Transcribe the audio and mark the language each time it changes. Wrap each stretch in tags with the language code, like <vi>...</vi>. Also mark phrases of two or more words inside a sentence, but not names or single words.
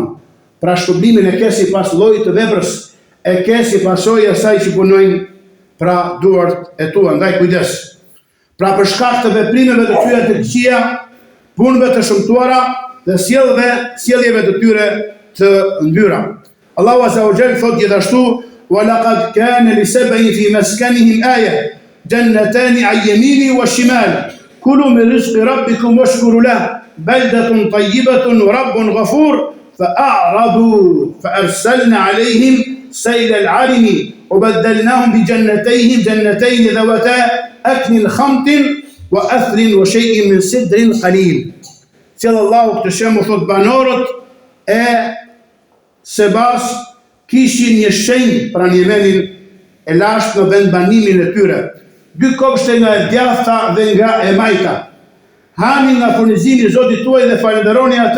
<sq>Pra shpërblimin e ke sipas llojit të veprës, e ke si pasojë asaj që punojnë pra duart e tua, ndaj kujdes. Pra për shkak të veprimeve të tyre të këqija, punëve të shëmtuara dhe sjelljeve të tyre të ndyra. Allahu</sq> <ar>عز وجل</ar> <sq>thot gjithashtu:</sq> <ar>"ولقد كان لسبإ في مسكنهم آية جنتان عن يمين وشمال كلوا من رزق ربكم واشكروا له بلدة طيبة ورب غفور فأعرضوا فأرسلنا عليهم سيل العرم وبدلناهم جنتين ذوتا أكل خمط وأثل وشيء من سدر قليل."</ar> <sq>Thellë Allahu këtë shembull thot banorët e Sebas kishin një shenjë pra një vendin e lashtë në vend banimin e tyre. 2 kopshte nga e djathta dhe nga e majta. Hani nga furnizimi i Zotit tuaj dhe falenderoni atë.</sq>